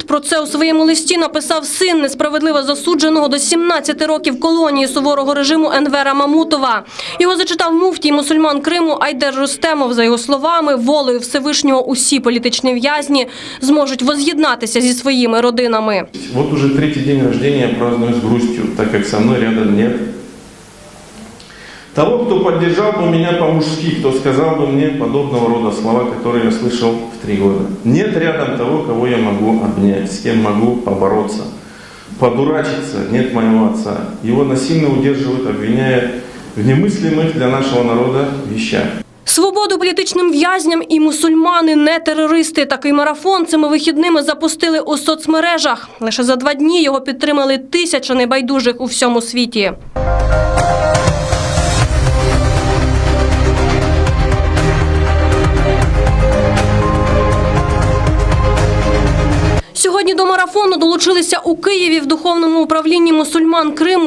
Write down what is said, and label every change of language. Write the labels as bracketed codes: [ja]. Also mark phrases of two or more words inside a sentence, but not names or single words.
[uk] Про це у своєму листі написав син несправедливо засудженого до 17 років колонії суворого режиму Енвера Мамутова. Його зачитав муфтій мусульман Криму Айдер Рустемов. За його словами, волею Всевишнього усі політичні в'язні зможуть воз'єднатися зі своїми родинами. [ru] Вот уже третий день рождения праздную с грустью, так как со мной рядом нет того, кто поддержал бы меня по-мужски, кто сказал бы мне подобного рода слова, которые я слышал в 3 года. Нет рядом того, кого я могу обнять, с кем могу побороться, подурачиться, нет моего отца. Его насильно удерживают, обвиняя в немыслимых для нашего народа вещах. [uk] Свободу політичним в'язням і мусульмани не терористи. Такий марафон цими вихідними запустили у соцмережах. Лише за 2 дні його підтримали 1000 небайдужих у всьому світі. Сьогодні до марафону долучилися у Києві в духовному управлінні мусульман Криму.